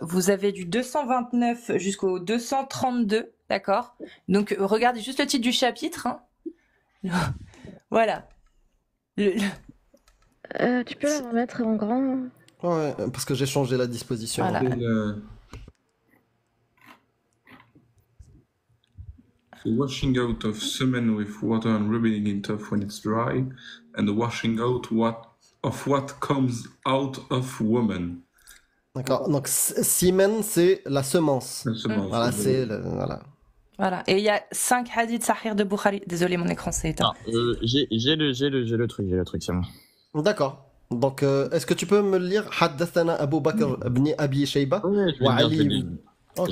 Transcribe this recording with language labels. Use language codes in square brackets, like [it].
[fr] Vous avez du 229 jusqu'au 232, d'accord? Donc regardez juste le titre du chapitre. Hein. Voilà. Tu peux la remettre en grand? Ouais, parce que j'ai changé la disposition. Voilà. [en] The washing out of semen with water and rubbing it off when it's dry, and the washing out of what comes out of woman. [fr] D'accord. Donc, semen, c'est la semence. La semence. Voilà, c'est le... Voilà. Voilà. Et il y a 5 hadiths sahih de Bukhari. Désolé, mon écran s'est éteint. J'ai le truc, c'est bon. D'accord. Donc, est-ce que tu peux me le lire? [ar] Haddathana Abu Bakr ibn Abi Shayba wa Ali. Ok.